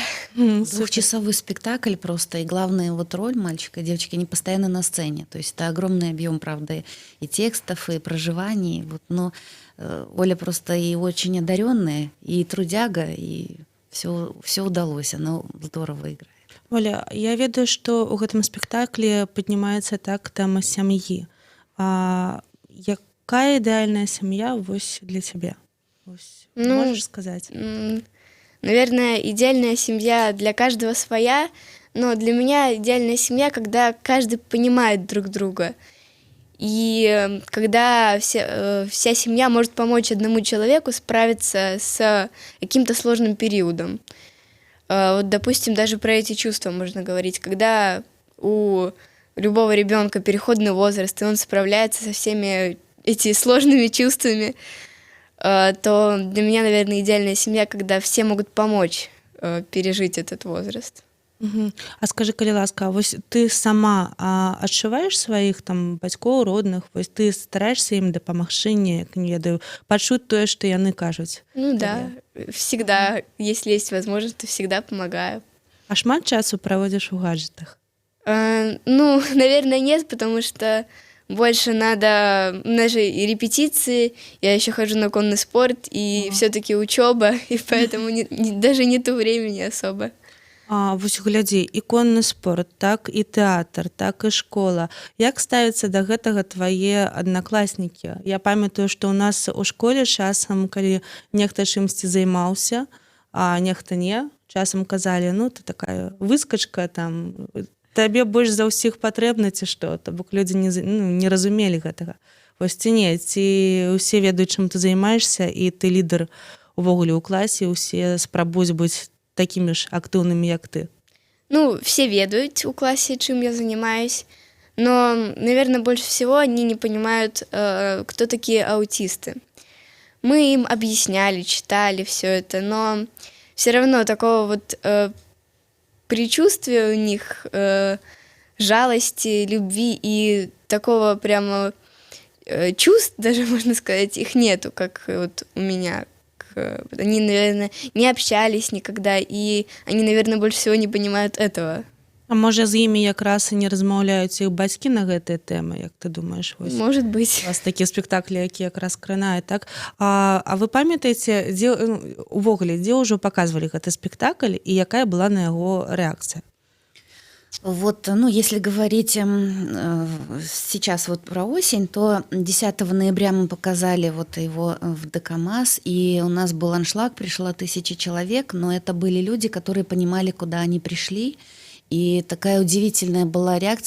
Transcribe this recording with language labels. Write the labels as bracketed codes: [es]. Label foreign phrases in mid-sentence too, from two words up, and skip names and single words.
[ru] Двухчасовой спектакль просто, и главная вот роль мальчика и девочки, они постоянно на сцене. То есть это огромный объем, правда, и текстов, и проживаний. Вот, но Оля просто и очень одаренная, и трудяга, и все удалось. Она здорово играет. [be] Оля, я ведаю, што ў гэтым спектаклі паднімаецца так тэма сям'і. Якая ідэальная сям'я вось для цябе? Вось, Ну, можаш сказаць? [ru] Наверное, идеальная семья для каждого своя, но для меня идеальная семья, когда каждый понимает друг друга. И когда вся семья может помочь одному человеку справиться с каким-то сложным периодом. Вот, допустим, даже про эти чувства можно говорить. Когда у любого ребенка переходный возраст, и он справляется со всеми этими сложными чувствами, то для меня, наверное, идеальная семья, когда все могут помочь пережить этот возраст. [be] А скажы, калі ласка, вось ты сама адчуваеш сваіх там бацькоў, родных, вось ты стараешься ім дапамагчы неяк, не ведаю, пачуць тое, што яны кажуць? [ru] Ну да, всегда, если есть возможность, то всегда помогаю. [be] А шмат часу праводзіш у гаджетах? [ru] Ну, наверное, нет, потому что больше надо, у нас же и репетиции, я еще хожу на конный спорт, и все-таки учеба, и поэтому даже нету времени особо. [be] Вось глядзі, і конны спорт, так і тэатр, так і школа. Як ставяцца да гэтага твае аднакласнікі? Я памятаю, што ў нас у школе часам, калі нехта чымсьці займаўся, а нехта не, часам казалі, ну, ты такая выскачка, там, табе больш за ўсіх патрэбна ці што, то бок людзі не разумелі гэтага. Вось ці не, ці ўсе ведаюць, чым ты займаешься, і ты лідар увогуле ў класе, усе спрабуюць быць такими ж активными, як ты? [ru] Ну, все ведают у классе, чем я занимаюсь, но, наверное, больше всего они не понимают, кто такие аутисты. Мы им объясняли, читали все это, но все равно такого вот предчувствия у них, жалости, любви и такого прямо чувств, даже можно сказать, их нету, как вот у меня. Они, наверное, не общались никогда, и они, наверное, больше всего не понимают этого. [be] А можа, з імі якраз і не размаўляюць іх бацькі на гэтыя тэмы, як ты думаеш? Вось? [ru] Может быть. [be] У вас такія спектаклі, які якраз кранаюць, так? А вы памятаеце, увогуле, дзе ўжо паказвалі гэты спектакль, і якая была на яго рэакцыя? [ru] Вот, ну, если говорить сейчас вот про осень, то 10 ноября мы показали вот его в ДК-МАЗ, и у нас был аншлаг, пришло 1000 человек, но это были люди, которые понимали, куда они пришли, и такая удивительная была реакция.